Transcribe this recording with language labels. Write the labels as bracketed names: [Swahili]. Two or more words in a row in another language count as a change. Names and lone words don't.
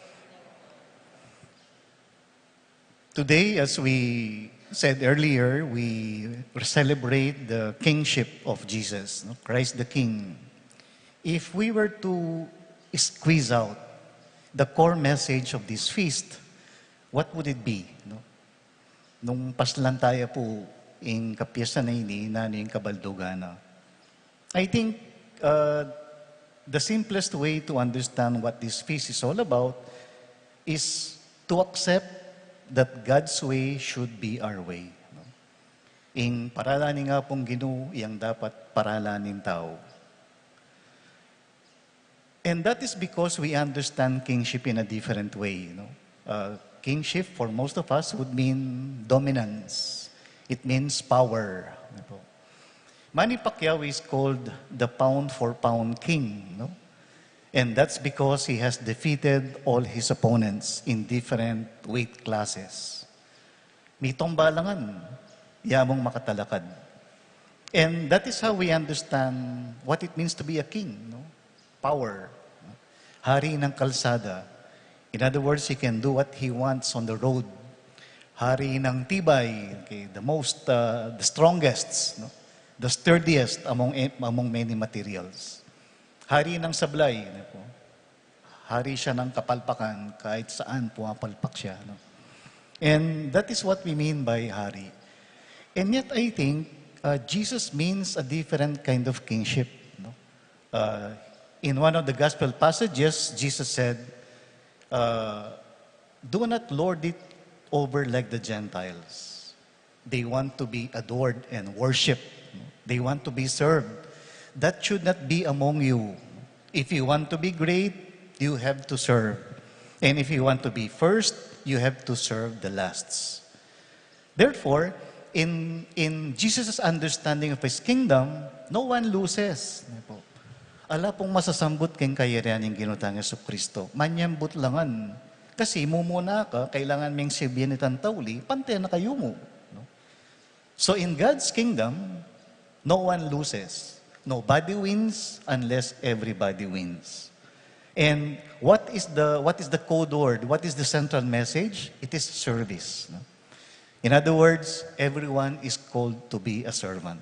[English] Today, as we said earlier, we celebrate the kingship of Jesus, no? Christ the King. If we were to squeeze out the core message of this feast, what would it be? No? [Pampanga] Nung paslantaya po in kapiyasan na ini, nani yung kabaldugana. [English] I think the simplest way to understand what this feast is all about is to accept that God's way should be our way. No? [Pampanga] In paralanin nga pong Ginoo, yang dapat paralanin tao. [English] And that is because we understand kingship in a different way. You know? Kingship, for most of us, would mean dominance. It means power. Manny Pacquiao is called the pound-for-pound king. No? And that's because he has defeated all his opponents in different weight classes. [Pampanga] May tombalangan, yamong makatalakad. [English] And that is how we understand what it means to be a king. No? Power. [Filipino] Hari ng kalsada. [English] In other words, he can do what he wants on the road. [Filipino] Hari ng tibay, [English] okay, the strongest, no? The sturdiest among many materials. [Filipino] Hari ng sablay. No? Hari siya ng kapalpakan kahit saan pumapalpak siya. [English] No? And that is what we mean by hari. And yet I think Jesus means a different kind of kingship. No? In one of the gospel passages, Jesus said, do not lord it over like the Gentiles. They want to be adored and worshipped. They want to be served. That should not be among you. If you want to be great, you have to serve. And if you want to be first, you have to serve the lasts. Therefore, in Jesus' understanding of His kingdom, no one loses. [Pampanga] Ala pong masasambot keng kayarian ng ginutang Yesu Kristo. Manyambot langan. Kasi mumuna ka, kailangan ming sibiyan itang tauli, pante na kayo mo. [English] No? So in God's kingdom, no one loses. Nobody wins unless everybody wins. And what is the code word? What is the central message? It is service. No? In other words, everyone is called to be a servant.